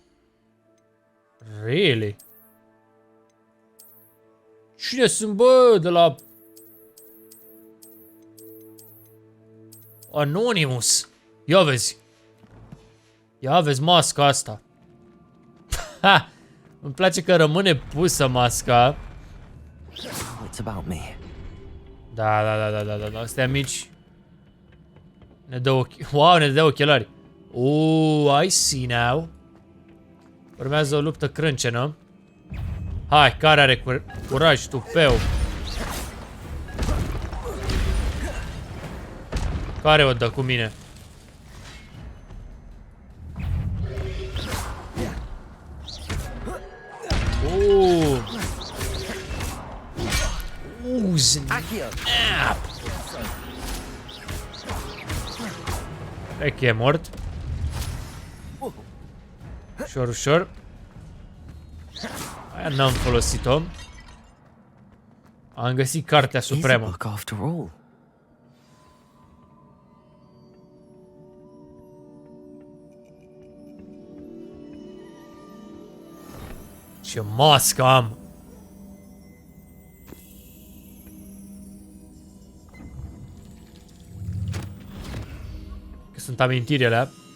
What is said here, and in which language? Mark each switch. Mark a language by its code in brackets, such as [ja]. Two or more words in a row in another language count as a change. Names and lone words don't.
[ro] Really? Cine sunt, bă, de la... Anonymous. Ia vezi. Ia vezi masca asta. Ha! Îmi place că rămâne pusă masca. [en] What's about me? [ro] Da. Astea mici. Ne dă ochi. Wow, ne dă ochelari. [en] Oh, I see now. [ro] Urmează o luptă crâncenă. Hai, care are curaj, tupeu? Care o dă cu mine? Accio. Cred că e mort. Ușor, ușor. Aia n-am folosit-o. Am găsit cartea supremă. [en] Book after all. [ro] Ce mască am! Că sunt amintirile alea.